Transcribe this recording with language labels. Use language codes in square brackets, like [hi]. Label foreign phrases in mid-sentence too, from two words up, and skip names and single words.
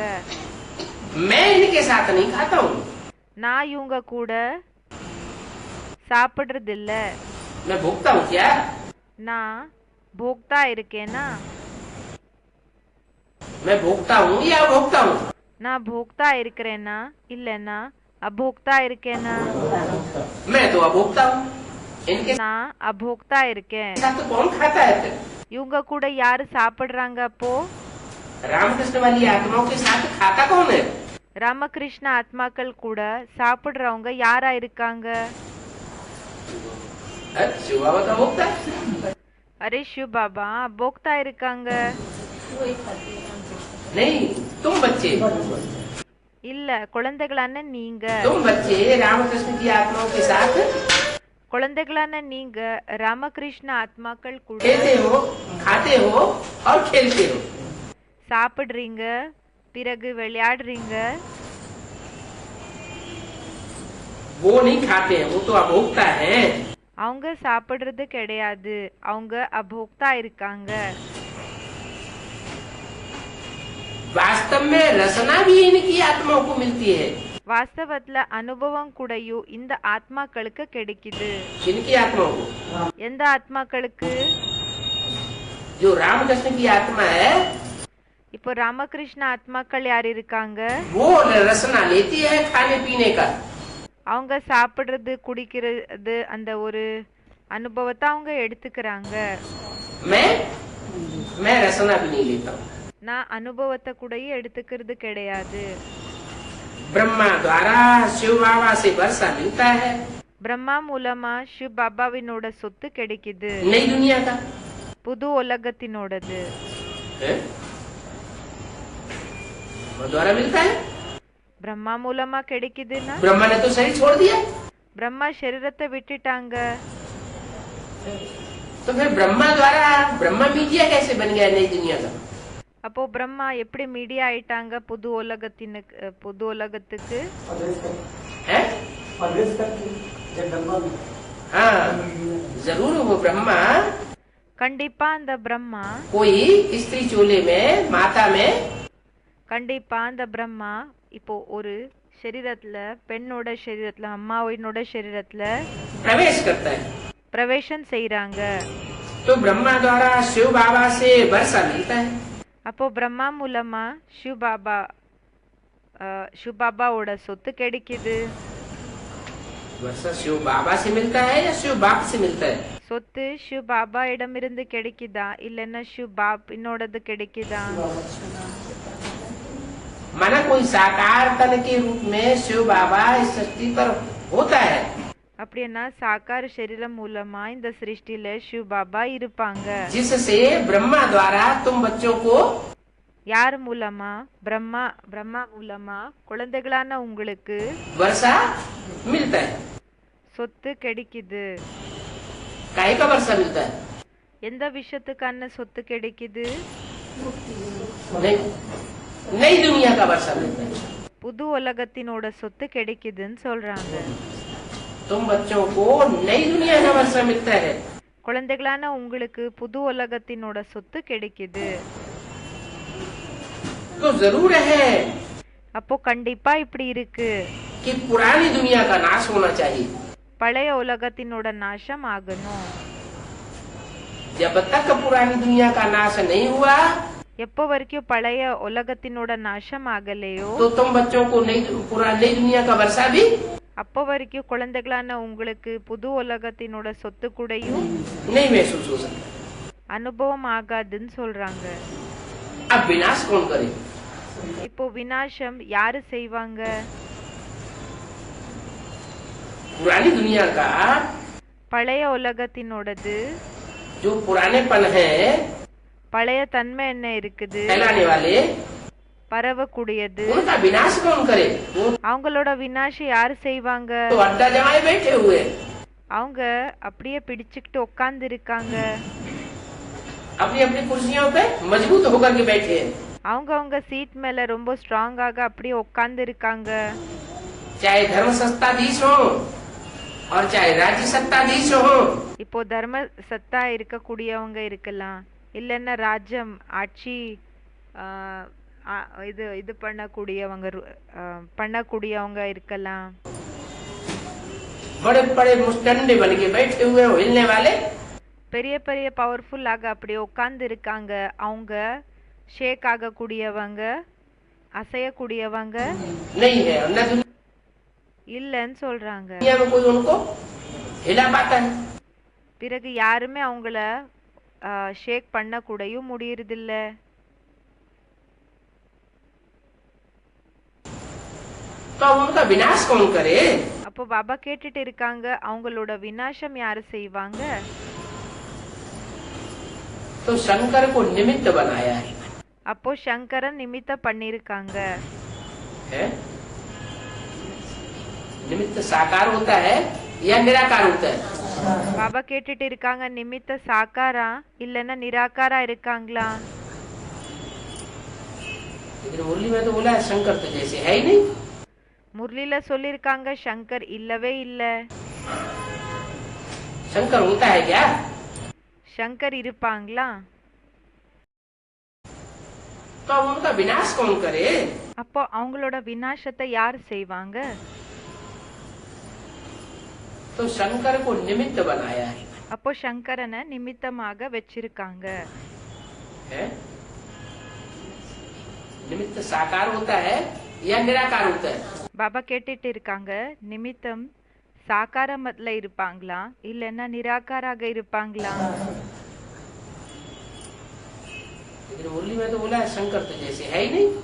[hi] मैं इनके साथ नहीं खाता हूँ. [ta] நான் இவங்க கூட சாப்பிடுறது இல்ல. [hi] मैं भोगता हूँ क्या? [ta] நான் போக்தா இருக்கேனா? [hi] मैं भोगता हूँ या भोगता हूँ? [ta] நான் போக்தா இருக்கிறேனா இல்லனா அபோக்தா இருக்கேனா? [hi] मैं तो अभोक्ता हूँ. इनके [ta] நான் அபோக்தா இருக்கேன். [hi] साथ तो कौन खाता है फिर? [ta] இவங்க கூட யாரு சாப்பிடுறாங்க அப்போ? [hi] रामकृष्ण वाली आत्माओं के साथ खाता कौन है? [ta] ராமகிருஷ்ண ஆத்மாக்கள் கூட சாப்பிடுறவங்க யாரா இருக்காங்க? [hi] शिवा बता भोगता. [ta] அரே சிவ் பாபா அபோக்தா இருக்காங்க. [hi] नहीं, तुम बच्चे [ta] இல்ல குழந்தைகளான நீங்க. [hi] तुम बच्चे रामकृष्ण की आत्माओं के साथ [ta] குழந்தைகளான நீங்க ராமகிருஷ்ண ஆத்மாக்கள் கூட [hi] खेलते हो, खाते हो और खेलते हो. [ta] சாப்பிடுறீங்க பிறகு விளையாடுறீங்க. [hi] वो नहीं खाते हैं, वो तो अभोक्ता है. [ta] அவங்க சாப்பிடுறது கிடையாது, அவங்க அபோக்தா இருக்காங்க. [hi] वास्तव में रसना भी इनकी आत्माओं को मिलती है. [ta] வாஸ்தவத்துல அனுபவம் கூடயும் இந்த ஆத்மாக்களுக்கு கிடைக்குது. [hi] किनकी आत्माओं को? [ta] எந்த ஆத்மாக்களுக்கு? [hi] जो रामकृष्ण की आत्मा है [ta] இப்போ ராமகிருஷ்ண ஆத்மாக்கள் யார் இருக்காங்க? [hi] वो रसना लेती है खाने पीने का. [ta] அவங்க சாப்பிடுறது குடிக்கிறது அந்த ஒரு அனுபவத்தை அவங்க எடுத்துக்கிறாங்க. [hi] मैं रसना भी नहीं लेता हूँ. [ta] நான் அனுபவத்தை கூட எடுத்துக்கிறது கிடையாது. [hi] ब्रह्मा द्वारा शिव बाबा से वर्षा मिलता है. [ta] பிரம்மா மூலமா சிவ பாபாவினோட சொத்து கிடைக்குது. [hi] नई दुनिया का [ta] புது உலகத்தினோடது. [hi] द्वारा मिलता है. [ta] பிரம்மா மூலமா கிடைக்குதுன்னா [hi] ब्रह्मा ने तो शरीर छोड़ दिया. [ta] பிரம்மா சரீரத்தை விட்டுட்டாங்க. [hi] तो फिर ब्रह्मा द्वारा ब्रह्मा मीडिया कैसे बन गया नई दुनिया का? [ta] அப்போ பிரம்மா எப்படி மீடியா ஆயிட்டாங்க புது உலகத்துக்கு? [hi] हाँ जरूर वो ब्रह्मा [ta] கண்டிப்பா அந்த பிரம்மா [hi] कोई स्त्री चोले में माता में [ta] கண்டிப்பா அந்த பிரம்மா இப்போ ஒரு சரீரத்துல பெண்ணோட சரீரத்துல அம்மாவினோட சரீரத்துல [hi] प्रवेश करता है. [ta] பிரவேசம் செய்றாங்க. [hi] तो ब्रह्मा द्वारा शिव बाबा से वर्षा मिलता है. [ta] அப்போ பிரம்மா மூலமா சிவ பாபாவோட சொத்து கிடைக்குது. [hi] वर्षा शिव बाबा से मिलता है या शिव बाप से मिलता है? [ta] சொத்து சிவ பாபா இடமிருந்து கிடைக்குதா இல்லன்னா சிவ பாப்பினோடது கிடைக்குதா? [hi] माना कोई साकार तन के रूप में शिव बाबा इस सृष्टि पर होता है. [ta] அப்படின்னா சாக்கார சரீரம் மூலமா இந்த சிருஷ்டில சிவ பாபா இருப்பாங்க. [hi] जिससे ब्रह्मा द्वारा तुम बच्चों को [ta] யார் மூலமா? பிரம்மா மூலமா குழந்தைகளான உங்களுக்கு [hi] वर्षा मिलता है. [ta] சொத்து கிடைக்குது. [hi] काहे का वर्षा मिलता है? [ta] எந்த விஷயத்துக்கான சொத்து கிடைக்குது? [hi] नई दुनिया का वर्षा मिलता है. [ta] புது உலகத்தினோட சொத்து கிடைக்குதுன்னு சொல்றாங்க. [hi] तुम बच्चों को नई दुनिया का वर्षा मिलता है. [ta] குழந்தைகளான உங்களுக்கு புது உலகத்தினோட சொத்து கிடைக்குது. [hi] तो जरूर है [ta] அப்போ கண்டிப்பா இப்படி இருக்கு [hi] कि पुरानी दुनिया का नाश होना चाहिए. [ta] பழைய உலகத்தினோட நாசம் ஆகணும். [hi] जब तक पुरानी दुनिया का नाश नहीं हुआ [ta] எப்போ வரைக்கும் பழைய உலகத்தினோட நாசம் ஆகலையோ [hi] तो तुम बच्चों को नई दुनिया का वर्षा भी [ta] அப்போ வரைக்கும் குழந்தைகளான உங்களுக்கு புது உலகத்தினோட சொத்து கூடயும் [hi] नहीं महसूस हो सकता. [ta] அனுபவம் ஆகாதுன்னு சொல்றாங்க. [hi] अब विनाश कौन करे? [ta] இப்போ விநாசம் யாரு செய்வாங்க? [hi] पुरानी दुनिया का [ta] பழைய உலகத்தினோடது [hi] जो पुरानेपन है [ta] பழைய தன்மை என்ன இருக்குது [hi] फैलाने वाले [ta] பரவக்கூடியது [hi] उनका विनाश कौन करे? [ta] அவங்களோட விநாசம் யாரு செய்வாங்க? [hi] तो अड्डा जमाए बैठे हुए [ta] அவங்க அப்படியே பிடிச்சுக்கிட்டு உட்கார்ந்து இருக்காங்க. [hi] अपनी अपनी कुर्सियों पे मजबूत होकर के बैठे हैं. [ta] அவங்க சீட் மேல ரொம்ப ஸ்ட்ராங்காக அப்படியே உட்கார்ந்து இருக்காங்க. [hi] चाहे धर्म सत्ताधीश हो और चाहे राज्य सत्ताधीश हो. [ta] இப்போ தர்ம சத்தா இருக்கக்கூடியவங்க இருக்கலாம் இல்லன்னா ராஜ்யம் ஆட்சி இது பண்ணக்கூடியவங்க இருக்கலாம். [hi] बड़े बड़े मुस्टंडे बन के बैठे हुए हो हिलने वाले [ta] பெரிய பெரிய பவர்ஃபுல்லாக அப்படியே உட்கார்ந்து இருக்காங்க. அவங்க ஷேக் ஆகக்கூடியவங்க அசையக்கூடியவங்க [hi] नहीं है. न [ta] இல்லன்னு சொல்றாங்க. [hi] दुनिया में कोई उनको हिला पाता है. [ta] பிறகு யாருமே அவங்கள ஷேக் பண்ண கூடயும் முடியறதில்ல. [hi] तो उनका विनाश कौन करे? [ta] அப்போ பாபா கேட்டுட்டு இருக்காங்க அவங்களோட விநாசம் யாரு செய்வாங்க? [hi] तो शंकर को निमित्त बनाया है. [ta] அப்போ சங்கரன் நிமித்த பண்ணிருக்காங்க. [hi] निमित्त साकार होता है या निराकार होता है? [ta] பாபா கேட்டுட்டு இருக்காங்க நிமித்த சாக்காரா இல்லன்னா நிராகாரா இருக்காங்களா? [hi] लेकिन मुरली में तो बोला है शंकर तो जैसे है ही नहीं. [ta] முரளில சொல்லிருக்காங்க சங்கர் இல்லவே இல்ல. [hi] शंकर होता है क्या? [ta] சங்கர் இருப்பாங்களா? [hi] तो अब उनका विनाश कौन करे? [ta] அப்போ அவங்களோட விநாசத்தை யார் செய்வாங்க? [hi] तो शंकर को निमित्त बनाया है। [ta] அப்போ சங்கரனை நிமித்தமாக வச்சிருக்காங்க. [hi] है? निमित्त साकार होता है या निराकार होता है? [ta] பாபா கேட்டுட்டு இருக்காங்க, நிமித்தம் சாகாரமத்துல இருப்பாங்களா இல்லைன்னா நிராகாராக இருப்பாங்களா? [hi] लेकिन मुरली में तो बोला है शंकर तो जैसे है ही नहीं।